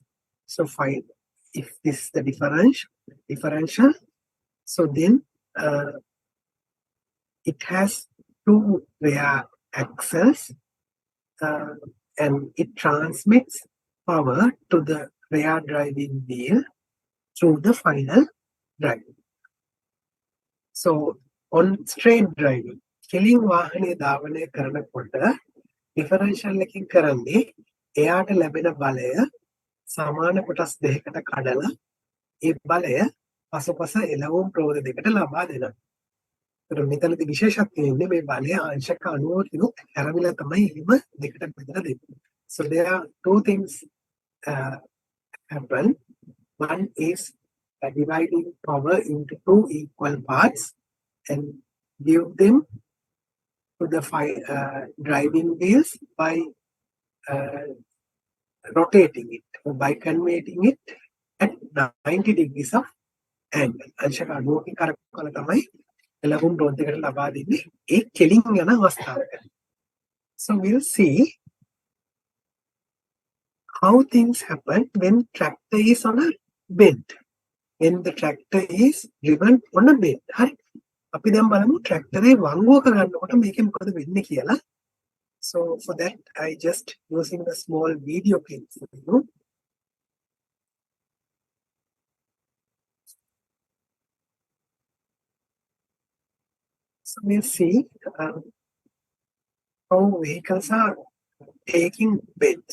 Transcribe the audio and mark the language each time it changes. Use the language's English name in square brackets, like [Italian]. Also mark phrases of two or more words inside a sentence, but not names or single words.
[English] So find if this is the differential, so then it has two rear axles and it transmits power to the rear driving wheel through the final drive. So on straight driving, [Sinhala] කෙලින් වාහනේ ධාවනය කරනකොට ඩිෆරන්ෂල් එකකින් කරන්නේ එයාට ලැබෙන බලය සමාන කොටස් දෙකකට කඩලා ඒ බලය පසුපස එළවුම් ප්‍රෝධ දෙකට ලබා දෙනවා. ඒතර මෙතනදී විශේෂත්වය ඉන්නේ මේ බලය අංශක 90 හැරවිලා තමයි එහෙම දෙකට බෙදලා දෙන්නේ. [English] So there are two things happen. One is dividing power into two equal parts and give them to the driving wheels by rotating it, or by converting it at 90 degrees of angle. [Sinhala] අංශක 90කින් කරකවල තමයි එළවුම් රෝධ දෙකට ලබා දෙන්නේ ඒ කෙලින් යන අවස්ථාවක. [English] So we'll see how things happen when tractor is on a bend. When the tractor is driven on a bend. [Sinhala] හරි. අපි දැන් බලමු tractor එක වංගුව කරගන්නකොට මේකේ මොකද වෙන්නේ කියලා. [English] So for that I just using the small video clip for you. So we'll see how vehicles are taking bends.